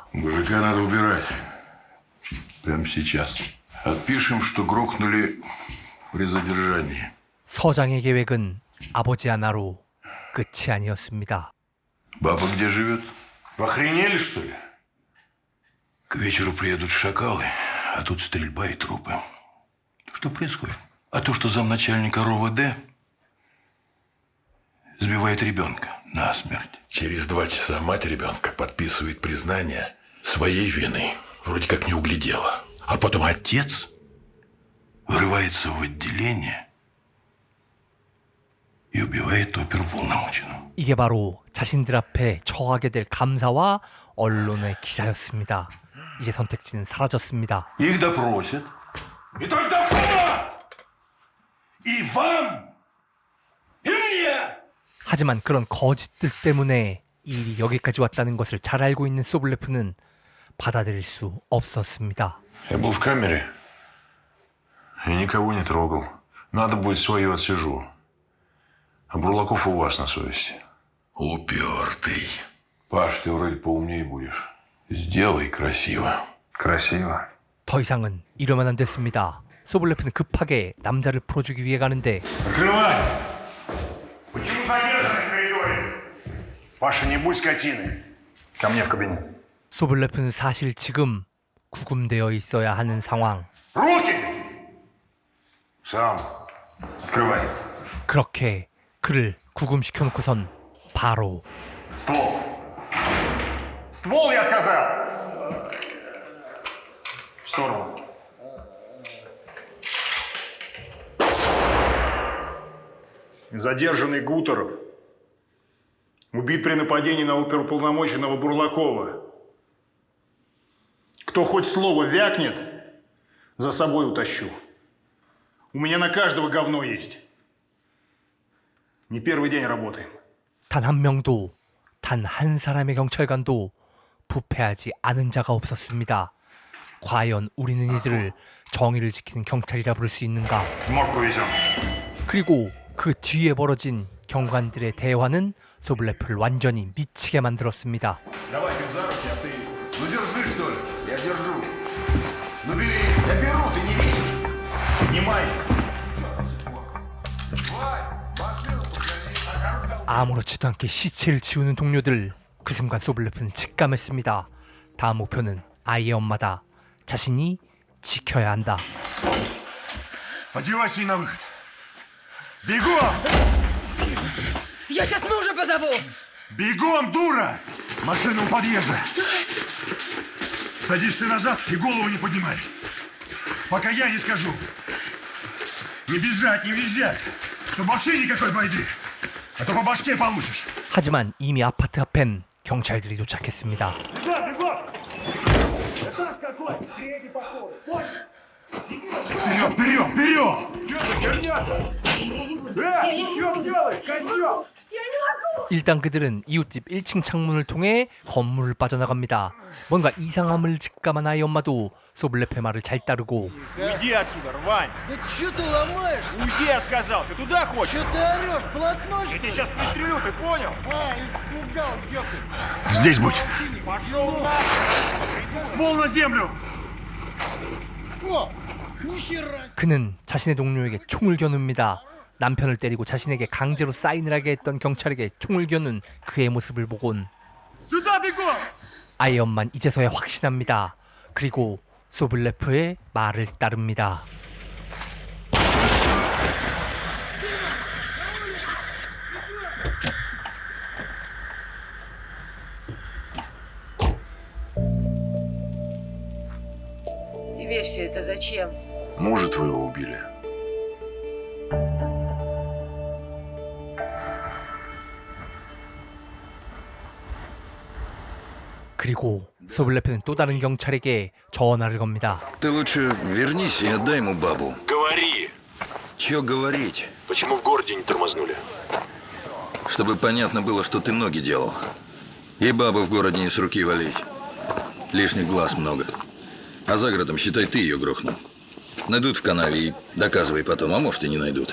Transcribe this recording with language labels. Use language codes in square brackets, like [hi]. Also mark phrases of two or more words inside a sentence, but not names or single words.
[ru] Мужика надо убирать. Прямо сейчас. Отпишем, что грохнули при задержании. [ko] 서장의 계획은 아버지 하나로 끝이 아니었습니다. [ru] Баба где живет? Вы охренели, что ли? К вечеру приедут шакалы, а тут стрельба и трупы. Что происходит? А то, что замначальника РОВД сбивает ребенка насмерть. Через 2 часа мать ребенка подписывает признание своей вины. Вроде как не углядела. А потом отец вырывается в отделение и убивает оперуполномоченного. [ko] 이게 바로 자신들 앞에 처하게 될 감사와 언론의 기사였습니다. 이제 선택지는 사라졌습니다. [ru] Их допросят. И только вам! И вам! И мне! [ko] 하지만 그런 거짓들 때문에 이 일이 여기까지 왔다는 것을 잘 알고 있는 소블레프는 받아들일 수 없었습니다. [ru] Я был в камере и никого не трогал. Надо будет свое отсижу. А Бурлаков у вас на совести. Упертый. Паш, ты вроде поумнее будешь. Сделай красиво. Красиво. [ko] 더 이상은 이러면 안 됐습니다. 소블레프는 급하게 남자를 풀어주기 위해 가는데 [ru] Закрывай! Почему задержаны в коридоре? Паша, не будь скотиной. Ко мне в кабинет. [ko] 소블레프는 사실 지금 구금되어 있어야 하는 상황. [ru] Руки! Сам. Открывай. [ko] 그렇게 그를 구금시켜놓고선 바로 [ru] Ствол. Ствол, я сказал! В сторону. Задержанный Гутеров. Убит при нападении на оперуполномоченного Бурлакова. Кто хоть слово вякнет, за собой утащу. У меня на каждого говно есть. Не первый день работаем. [ko] 단 한 명도, 단 한 사람의 경찰관도 부패하지 않은 자가 없었습니다. 과연 우리는 이들을 정의를 지키는 경찰이라 부를 수 있는가? 그리고 그 뒤에 벌어진 경관들의 대화는 소블레프를 완전히 미치게 만들었습니다. [ru] Давай, ты за руки, а ты... Ну держи, что ли? Я держу. Ну бери. Я беру, ты не видишь. Поднимай. [ko] 아무렇지도 않게 시체를 치우는 동료들. 그 순간 소블레프는 직감했습니다. 다음 목표는 아이의 엄마다. 자신이 지켜야 한다. [ru] Одевайся и на выход. Бегом! Я сейчас мужа позову! Бегом, дура! Машина у подъезда. Садишься назад и голову не поднимай. Пока я не скажу. Не бежать, не визжать. Чтобы вообще никакой байды. А то по башке получишь. [ko] 하지만 이미 아파트 앞엔 경찰들이 도착했습니다. [ru] Бегом, бегом! Этаж какой? Третий походу. Вперед, вперед, вперед! Че за херня-то? Ты что делаешь, козел? [ko] 일단 그들은 이웃집 1층 창문을 통해 건물을 빠져나갑니다. 뭔가 이상함을 직감한 아이 엄마도 소블레프의 말을 잘 따르고 [ru] Уйди отсюда, рвань! Да чё ты ломаешь? Уйди, я сказал! Ты туда хочешь? Чё ты орёшь? Блатной, Я что тебя ли? сейчас пристрелю, ты понял? А, испугал, ёпты. Здесь будь! Пошел на! Пол на землю! О, нихера. [ko] 그는 자신의 동료에게 총을 겨눕니다. 남편을 때리고 자신에게 강제로 사인을 하게 했던 경찰에게 총을 겨눈 그의 모습을 보곤 [ru] Сюда бегом! [ko] 아이 엄만 이제서야 확신합니다. 그리고 소블레프의 말을 따릅니다. [ru] Тебе все это зачем? Мужа твоего убили. [ko] 그리고 소블레프는 또 다른 경찰에게 전화를 겁니다. [ru] Ты лучше вернись и отдай ему бабу. Говори! Чё говорить? Почему в городе не тормознули? Чтобы понятно было, что ты ноги делал. И бабу в городе не с руки валить. Лишних глаз много. А за городом, считай, ты ее грохнул. Найдут в канаве и доказывай потом, а может и не найдут.